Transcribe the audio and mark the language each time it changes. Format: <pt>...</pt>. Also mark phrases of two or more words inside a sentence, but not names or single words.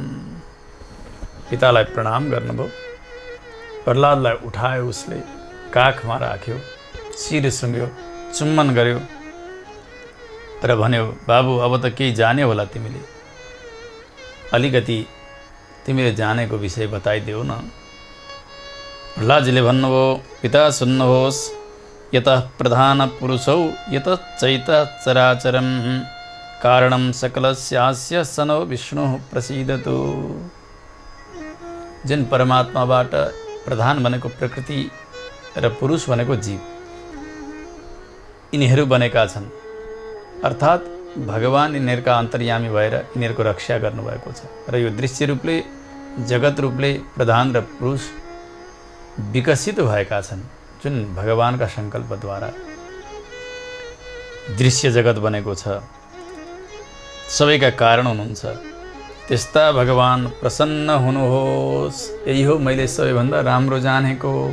<ne>पितालाई प्रणाम गर्नुभयो। प्रहलादलाई उठायो, उसले काखमा राख्यो, शिर सुँग्यो, चुम्बन गर्यो र भन्यो, बाबु अब त केही जाने होला तिमीले, अलिकति तिमीले जानेको विषय बताइदेऊ न। प्रहलादजीले भन्नुभयो, पिता सुन्नुहोस्,</ne> <sa>यतः प्रधान पुरुषौ यतः चैत चराचरम कारणं सकलस्यास्य सनो विष्णु प्रसीदतु।</sa> <ne>जुन परमात्माबाट प्रधान भनेको प्रकृति र पुरुष भनेको जीव, यिनीहरू बनेका छन्। अर्थात् भगवान यिनीहरूका अन्तर्यामी भएर यिनीहरूको रक्षा गर्नुभएको छ र यो दृश्य रूपले जगत रूपले प्रधान र पुरुष विकसित भएका छन् जुन भगवानका सङ्कल्पद्वारा दृश्य जगत बनेको छ सबैका कारण हुनुहुन्छ त्यस्ता भगवान प्रसन्न हुनुहोस् यही हो मैले सबैभन्दा राम्रो जानेको।</ne>